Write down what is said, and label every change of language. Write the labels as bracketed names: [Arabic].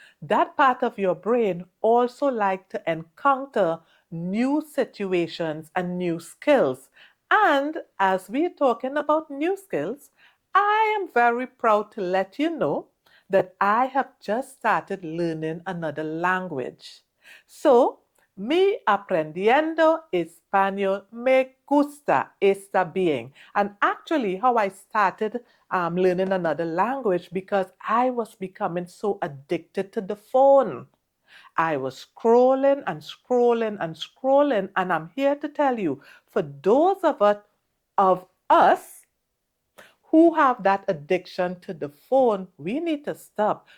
[English] That part of your brain also like to encounter new situations and new skills. And as we're talking about new skills, I am very proud to let you know that I have just started learning another language. [Spanish] So, mi aprendiendo español, me gusta esta bien. [English] And actually, how I started learning another language because I was becoming so addicted to the phone. I was scrolling and scrolling and scrolling, and I'm here to tell you, for those of us who have that addiction to the phone, we need to stop.